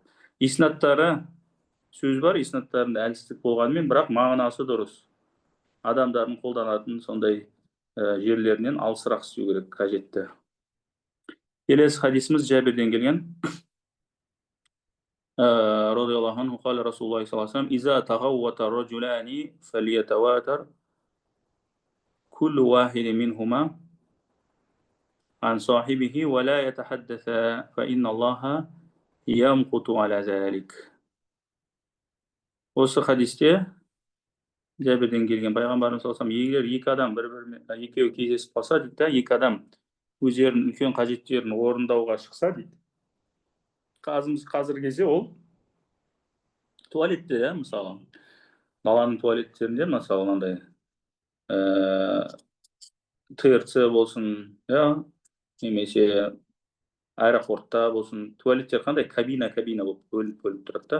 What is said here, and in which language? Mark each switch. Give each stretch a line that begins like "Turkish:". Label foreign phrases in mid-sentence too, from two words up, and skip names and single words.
Kazakh: Иснаттары сөз бар, иснаттарында әлсіздік болғанымен, бірақ мағынасы дұрыс. Адамдардың қолданатын сондай жерлерінен алысырақ істеу керек, қажетті. Келесі хадисіміз Жәбірден келген.
Arabic: رضي الله عنه قال رسول الله صلى الله عليه وسلم إذا تغوط الرجلان فليتوار كل واحد منهما عن صاحبه ولا يتحدثا فإن الله يمقت على ذلك.
Kazakh: Осы хадисте Жәбірден келген пайғамбарымыз
Arabic: صلى الله عليه وسلم,
Kazakh: егер екі адам бір-бірімен екеуі кездесіп қалса дейді, екі адам өздерінің үлкен қажеттерін орындауға шықса дейді, қазіргі кезде ол туалетте, мысалы даланың туалеттерінде, мысалы мынандай ТРЦ болсын, немесе аэропортта болсын, туалеттер қандай кабина болып бөлініп тұрады.